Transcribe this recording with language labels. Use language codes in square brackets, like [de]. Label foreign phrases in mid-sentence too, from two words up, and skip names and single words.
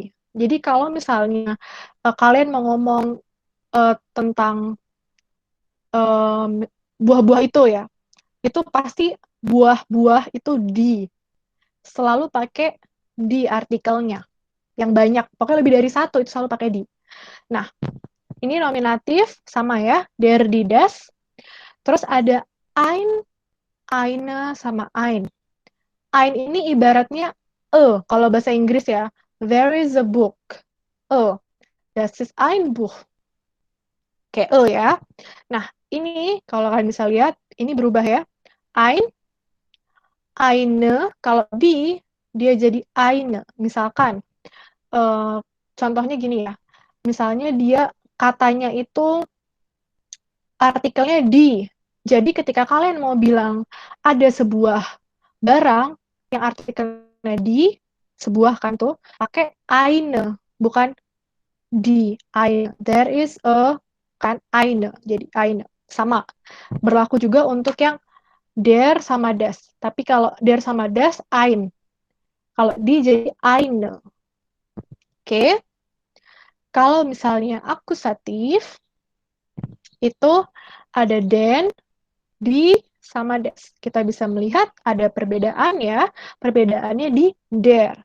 [id] Jadi kalau misalnya kalian mau ngomong tentang buah-buah itu ya, itu pasti buah-buah itu di. Selalu pakai di artikelnya. Yang banyak, pokoknya lebih dari satu itu selalu pakai di. Nah, ini nominatif sama ya, [de] der, die, das. [id] Terus ada ein, eine, sama ein. Ein ini ibaratnya kalau bahasa Inggris ya, [en] there is a book. [de] Das ist ein Buch. [id] kayak ya. Nah, ini kalau kalian bisa lihat, ini berubah ya. [de] Ein, eine, [id] kalau dia jadi eine. Misalkan, contohnya gini ya. Misalnya dia katanya itu artikelnya di. Jadi ketika kalian mau bilang ada sebuah barang yang artikelnya di, sebuah kan tuh, pakai eine, bukan di. Eine. [en] There is a, [id] kan eine. Jadi eine. Sama. Berlaku juga untuk yang der sama das. Tapi kalau der sama das, ein. Kalau di jadi eine. Oke. Kalau misalnya akusatif, itu ada den, di, sama das. Kita bisa melihat ada perbedaan ya. Perbedaannya di der.